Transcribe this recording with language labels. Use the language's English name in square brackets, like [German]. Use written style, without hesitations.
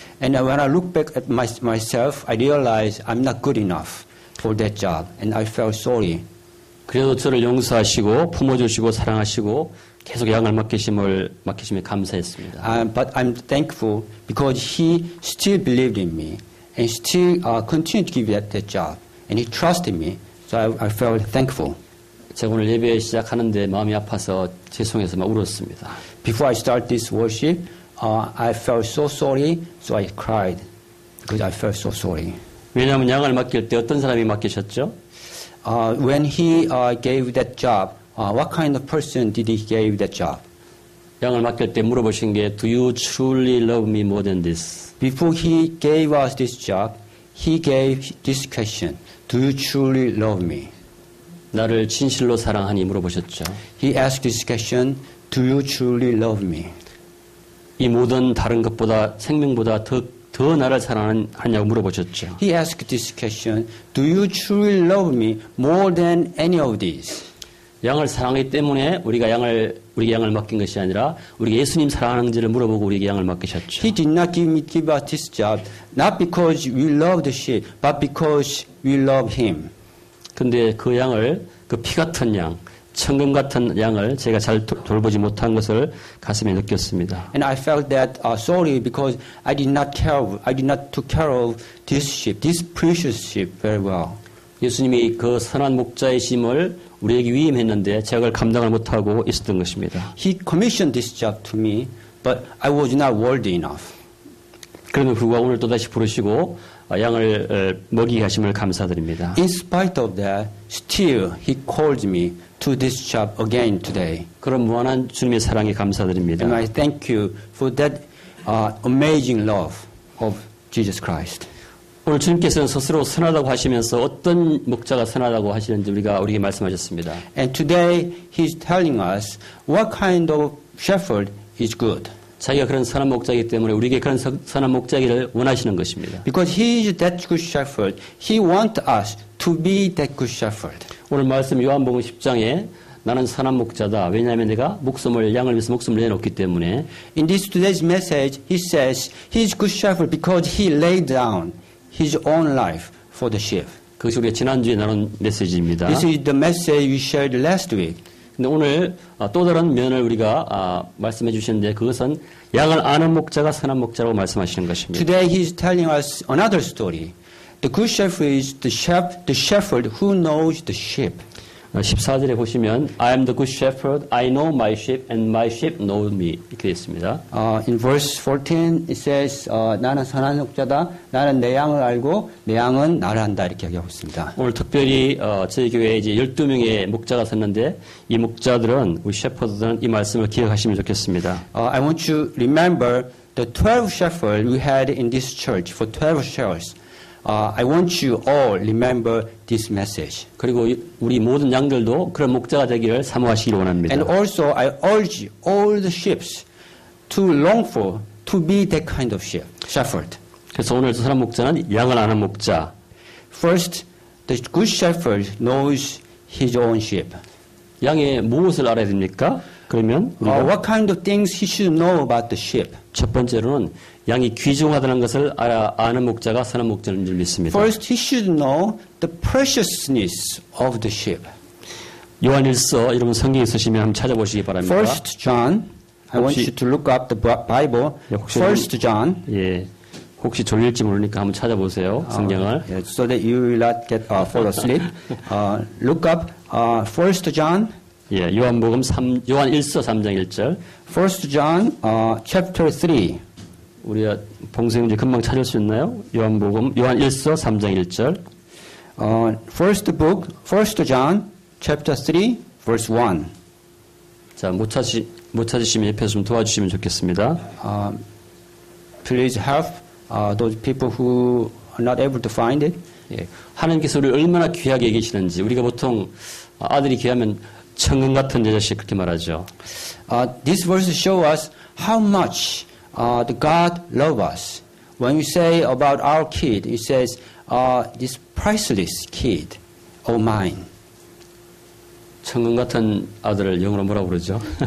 [English] And when I look back at myself, I realize I'm not good enough for that job, and I felt sorry. [Korean] 그래도 저를 용서하시고 품어주시고 사랑하시고 계속 양을 맡기심에 감사했습니다. [English] But I'm thankful because he still believed in me and still continued to give that job, and he trusted me. So I felt thankful. [Korean] 제가 오늘 예배 시작하는데 마음이 아파서 죄송해서 막 울었습니다. [English] Before I start this worship, I felt so sorry, so I cried because I felt so sorry. [Korean] 왜냐하면 양을 맡길 때 어떤 사람이 맡기셨죠? [English] When he gave that job, what kind of person did he give that job? [Korean] 양을 맡길 때 물어보신 게 [English] Do you truly love me more than this? Before he gave us this job, he gave this question: Do you truly love me? [Korean] 나를 진실로 사랑하니 물어보셨죠. [English] He asked this question: Do you truly love me? [Korean] 이 모든 다른 것보다 생명보다 더 나를 사랑하냐고 물어보셨죠. [English] He asked this question: Do you truly love me more than any of these? [Korean] 양을 사랑하기 때문에 우리에게 양을 맡긴 것이 아니라 우리가 예수님 사랑하는지를 물어보고 우리에게 양을 맡기셨죠. [English] He did not give us this job not because we love the sheep, but because we love him. [Korean] 근데 그 양을 그 피 같은 양, 천금 같은 양을 제가 잘 돌보지 못한 것을 가슴에 느꼈습니다. [English] And I felt that sorry because I did not take care of this sheep, this precious sheep very well. [Korean] 예수님이 그 선한 목자이심을 우리에게 위임했는데 제가 그걸 감당을 못하고 있었던 것입니다. [English] He commissioned this job to me, but I was not worthy enough. [Korean] 그럼에도 불구하고 오늘 또다시 부르시고 양을 먹이게 하심을 감사드립니다. [English] In spite of that, still He called me to this job again today. [Korean] 그런 무한한 주님의 사랑에 감사드립니다. [English] And I thank you for that amazing love of Jesus Christ. [Korean] 오늘 주님께서는 스스로 선하다고 하시면서 어떤 목자가 선하다고 하시는지 우리에게 말씀하셨습니다. [English] And today He's telling us what kind of shepherd is good. [Korean] 자기가 그런 선한 목자이기 때문에 우리에게 그런 선한 목자기를 원하시는 것입니다. [English] Because He is that good shepherd, He wants us to be that good shepherd. [Korean] 오늘 말씀 요한복음 10장에 나는 선한 목자다. 왜냐하면 내가 양을 위해서 목숨을 내놓기 때문에. [English] In this today's message, He says He is good shepherd because He laid down His own life for the sheep. [Korean] 그것이 우리가 지난주에 나눈 메시지입니다. [English] This is the message we shared last week. [Korean] 근데 오늘 또 다른 면을 우리가 말씀해 주시는데 그것은 양을 아는 목자가 선한 목자라고 말씀하시는 것입니다. [English] Today He is telling us another story. The good shepherd is the shepherd who knows the sheep. [Korean] 14절에 보시면 [English] I am the good shepherd, I know my sheep and my sheep know me [Korean] 이렇게 되어 있습니다. [English] In verse 14 it says [Korean] 나는 선한 목자다. 나는 내 양을 알고 내 양은 나를 안다. 이렇게 얘기하고 있습니다. 오늘 특별히 저희 교회에 이제 12명의 목자가 섰는데 이 목자들은 우리 셰퍼드들은 이 말씀을 기억하시면 좋겠습니다. [English] I want you to remember the 12 shepherds we had in this church for 12 years. I want you all remember this message. [Korean] 그리고 우리 모든 양들도 그런 목자가 되기를 사모하시기를 원합니다. [English] And also I urge all the sheep to long for to be that kind of shepherd. [Korean] 그래서 오늘 저 사람 목자는 양을 아는 목자. [English] First, the good shepherd knows his own sheep. [Korean] 양의 무엇을 알아야 됩니까? 그러면 [English] What kind of things he should know about the sheep? [Korean] 첫 번째로는 양이 귀중하다는 것을 아는 목자가 선한 목자인 줄 믿습니다. [English] First, he should know the preciousness of the sheep. [Korean] 요한일서 여러분 성경에 쓰시면 한번 찾아보시기 바랍니다. [English] First John, I want you to look up the Bible. First John. [Korean] 예, 혹시 졸릴지 모르니까 한번 찾아보세요. 성경을. [English] So that you will not get fall asleep. Look up First John. [Korean] 예, 요한일서 3장 1절. [English] First John chapter 3. [Korean] 우리가 봉생님 금방 찾을 수 있나요? 요한일서 3장 1절. [English] First John chapter 3 verse 1. [Korean] 자, 못 찾으시면 옆에서 좀 도와주시면 좋겠습니다. [English] Please help those people who are not able to find it. [Korean] 예, 하나님께서 우리를 얼마나 귀하게 계시는지 우리가 보통 아들이 귀하면 천금 같은 내 자식 그렇게 말하죠. [English] This verse shows us how much the God loves us. When we say about our kid, it says, this priceless kid of mine. [Korean] 천금 같은 아들을 영어로 뭐라고 그러죠?